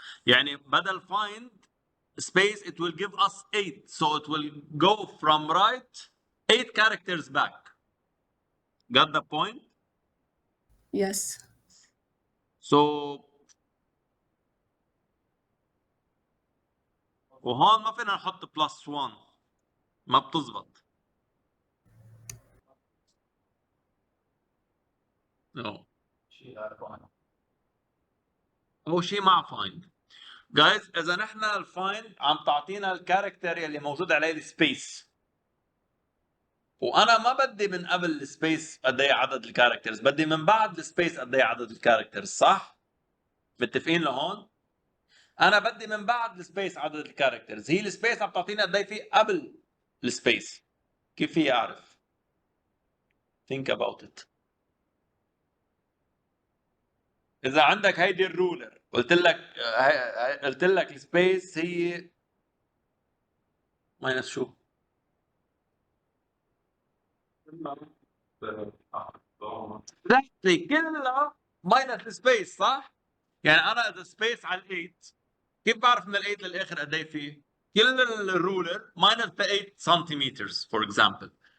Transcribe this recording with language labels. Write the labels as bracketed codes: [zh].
[ar] يعني بدل [en] find space it will give us 8, so it will go from right 8 characters back. Got the point? Yes. So [ar] وهون ما فينا نحط +1، ما بتزبط. [en] No. [ar] اول شيء مع find. جايز اذا نحن الفايند عم تعطينا الكاركتر يلي موجود عليه السبيس، وانا ما بدي من قبل السبيس قد ايه عدد الكاركترز، بدي من بعد السبيس قد ايه عدد الكاركترز، صح؟ متفقين لهون؟ انا بدي من بعد السبيس عدد الكاركترز، هي السبيس عم تعطينا قد ايه في قبل السبيس. كيف في اعرف؟ [en] think about it. [ar] اذا عندك هيدي الرولر قلت لك السبيس هي ماينس شو؟ كلها ماينس السبيس، صح؟ يعني انا اذا سبيس على ال8 كيف بعرف من ال8 للاخر قد ايه فيه؟ كل الرولر ماينس 8 سنتيمتر فور اكزامبل.